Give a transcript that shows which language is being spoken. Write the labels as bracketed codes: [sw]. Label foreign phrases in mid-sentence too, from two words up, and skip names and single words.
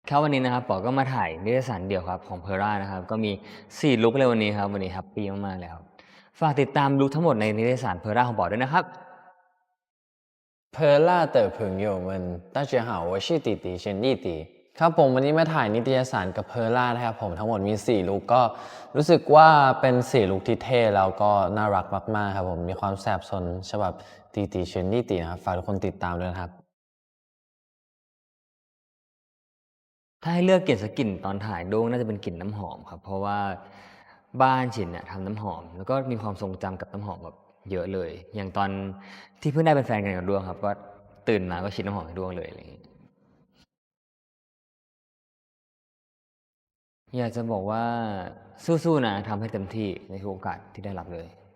[th] ครับวันนี้นะครับป๋อก็มาถ่ายนิตยสารเดี่ยวครับของ Pera นะครับก็มี4ลุกเลยวันนี้ครับวันนี้แฮปปีมากๆเลยครับฝากติดตามลุกทั้งหมดในนิตยสาร Pera ของป๋อด้วยนะครับ เพอล่า [zh] 的朋友们大家好我是弟弟 [th] เชนดี้ตีครับผมวันนี้มาถ่ายนิตยสารกับเพอล่านะครับผมทั้งหมดมี4ลุคก็รู้สึกว่าเป็น4ลุคที่เท่แล้วก็น่ารักมากๆครับผมมีความแสบสนฉบับตีตีเชนดี้ตีนะครับฝากทุกคนติดตามด้วยนะครับ ถ้าให้เลือกกลิ่นสักกลิ่นตอนถ่ายด้วงน่าจะเป็นกลิ่นน้ำหอมครับเพราะว่าบ้านฉินเนี่ยทำน้ำหอมแล้วก็มีความทรงจำกับน้ำหอมแบบเยอะเลยอย่างตอนที่เพิ่งได้เป็นแฟนกันกับด้วงครับก็ตื่นมาก็ฉีดน้ำหอมให้ด้วงเลยอะไรอย่างงี้อยากจะบอกว่าสู้ๆนะทำให้เต็มที่ในทุกโอกาสที่ได้รับเลย